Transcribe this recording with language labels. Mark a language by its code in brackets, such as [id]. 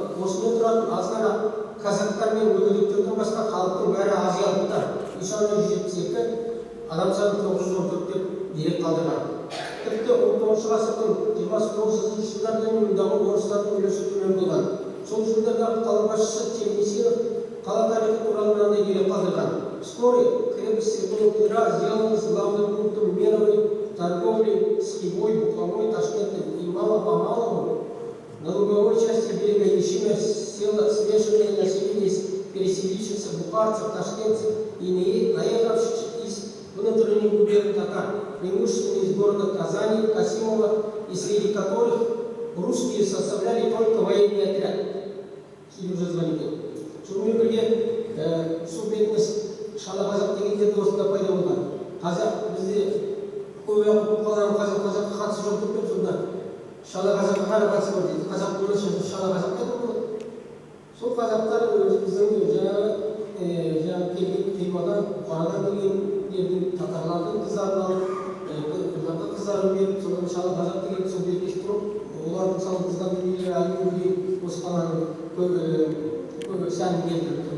[kk] Осында тұратын аз ғана казактар мен мүгедектерден басқа халықтың бәрі азиаттар. Үй саны 172, адам саны 914 деп дерек қалдырған. Тіпті 19 ғасырдың 29 жылдардан мұндағы орыстардың үлесі төмен болған. Сол жылдардағы қала басшысы Чернесинов қала тарихы туралы мынандай дерек қалдырған. [ru] Вскоре крепость Святого Петра сделалась главным пунктом мировой торговли с Хивой, Бухарой, Ташкентом и мало-помалу на луговой части берега Ишима село смешанное население из переселившихся бухарцев, ташкентцев и наехавших из внутренних губерний татар, преимущественно из города Казани, Касимова, и среди которых русские составляли только военный отряд. Уже звонили. [kk] Сонымен бірге су бетінде шала қазақ деген жерде осында пайда болған. Қазақ бізде көп уақыт қаланың қазаққа қатысы жоқ деп сонда шала қазаққа ғана қатысы бар дейді. Қазақ болмаса шала қазақ қайда болады? Сол қазақтар біздің жаңағы келген Хиуадан, Бұхарадан келгендердің татарлардың қыздарын алып, қыздардың қыздарын беріп, содан шала қазақ деген сол жерге тұрып, олардың салғызған дүниелері әлі күнге осы қаланың көп сәнін келтіріп тұр.